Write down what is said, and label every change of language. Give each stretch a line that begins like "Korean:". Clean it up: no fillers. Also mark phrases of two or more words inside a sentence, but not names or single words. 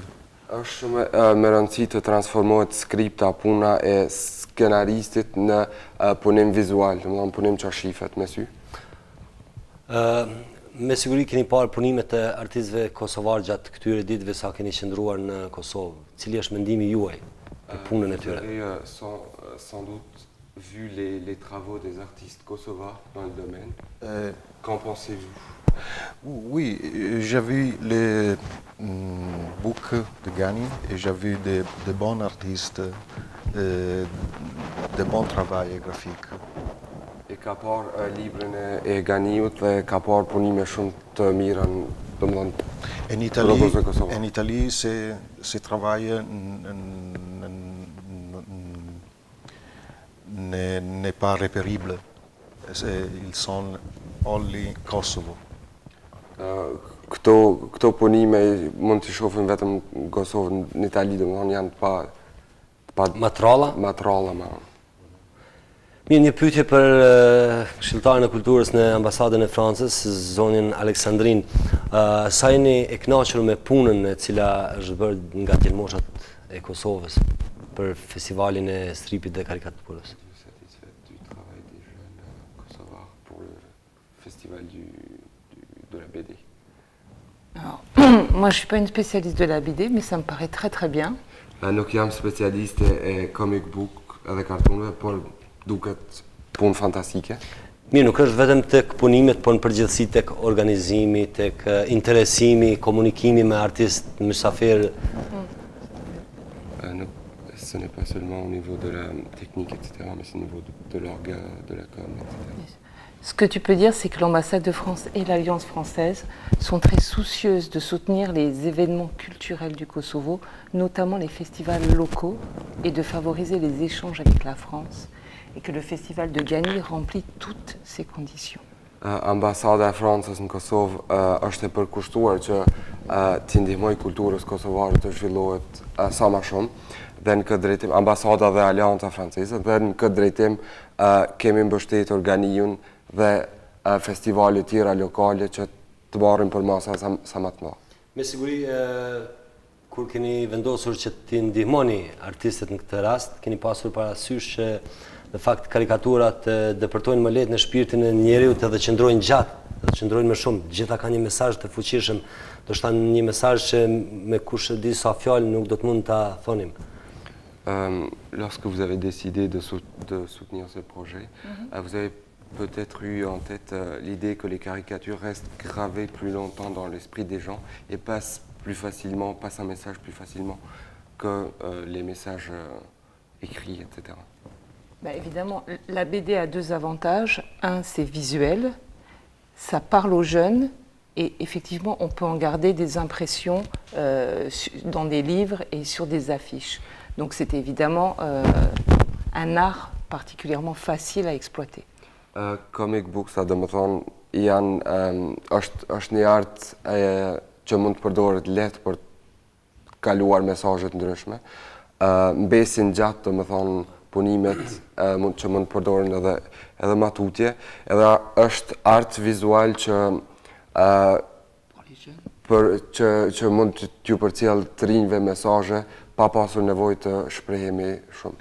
Albanian: Është shumë me rëndësi të transformohet skripta, puna e skenaristit në punim vizual, domethënë punim që shifet me sy. Me siguri keni parë punimet e artistëve kosovar gjatë këtyre ditëve sa keni qëndruar në Kosovë. Cili është mendimi juaj për punën e tyre?
French: Vous avez sans doute vu les travaux des artistes kosovars dans le domaine. Qu'en pensez-vous? Oui, j'ai vu les books de Gani et j'ai vu de bons artistes, de bons travail graphiques.
Albanian: E ka parë librin e Ganiut dhe ka parë punime shumë të mira, domethënë
French: En Italie, ce travail n'est pas repérible. Ils sont only Kosovo.
Albanian: Këto punime mund të shohim vetëm në Kosovë, në Itali, domethënë janë pa Matralla? Matralla ma. Mirë, një pyetje për këshilltarin e kulturës në ambasadën e Francës, zonin Aleksandrin. Sa jeni e kënaqur me punën e cila është bërë nga djelmoshat e Kosovës për festivalin e stripit dhe karikaturës?
French: Satisfait du travail des jeunes kosovars pour le festival de la BD. Alors, moi, je ne suis pas une spécialiste de la BD, mais ça me paraît très très bien.
Albanian: Nuk jam specialiste e
English: comic book
Albanian: edhe kartunëve, por duket punë fantastike. Mirë, nuk është vetëm tek punimet, por në përgjithësi tek organizimi, tek interesimi, komunikimi me artist, mysafir.
French: Ce n'est pas seulement au niveau de la technique, etc., mais c'est au niveau de l'orga, de la com, etc. Ce que tu peux dire, c'est que l'ambassade de France et l'Alliance française sont très soucieuses de soutenir les événements culturels du Kosovo, notamment les festivals locaux, et de favoriser les échanges avec la France, et que le festival de Gani remplit toutes ces conditions.
Albanian: Ambasada e Francës në Kosovë është e përkushtuar që t'i ndihmoj kulturës kosovare të zhvillohet sa më shumë dhe në këtë drejtim ambasada dhe Alianca Franceze dhe në këtë drejtim kemi mbështetur Ganiun dhe festivale tjera lokale që të marrin për masa sa më të mëdha. Me siguri, kur keni vendosur që t'i ndihmoni artistët në këtë rast, keni pasur parasysh që në fakt karikaturat depërtojnë më lehtë në shpirtin e njeriut edhe qëndrojnë gjatë, edhe qëndrojnë më shumë. Gjitha ka një mesazh të fuqishëm, do të thonë një mesazh që me kush e di sa fjalë nuk do të mund ta thonim.
French: Lorsque vous avez décidé de soutenir ce projet, vous avez peut-être eu en tête l'idée que les caricatures restent gravées plus longtemps dans l'esprit des gens et passent un message plus facilement que les messages écrits, etc. Bah évidemment, la BD a deux avantages. Un, c'est visuel, ça parle aux jeunes et effectivement, on peut en garder des impressions dans des livres et sur des affiches. Donc c'est évidemment un art particulièrement facile à exploiter.
English: Comic books,
Albanian: do të thonë, është një art që mund të përdoret lehtë për të kaluar mesazhe të ndryshme. Mbesin gjatë, do të thonë, punimet që mund të përdoren edhe matutje, edhe është art vizual që mund t'ju përcjell të rinjve mesazhe pa pasur nevojë të shprehemi shumë.